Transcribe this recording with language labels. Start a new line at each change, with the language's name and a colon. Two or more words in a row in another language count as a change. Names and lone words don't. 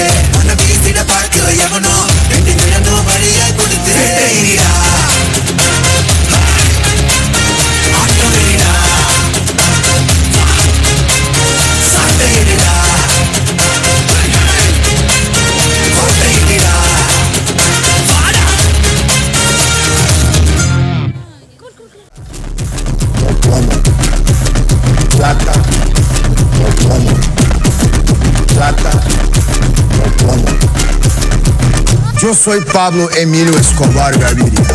Tamil: உன்னை வீசிட பார்க்கிற எவனோ எட்டு கிழந்தோ வழியை கொடுத்து ஆட்டோடா சாட்டையிடா கோட்டையிடா
Spanish: plata, plomo, plata, plomo. Yo soy Pablo Emilio Escobar Gaviria.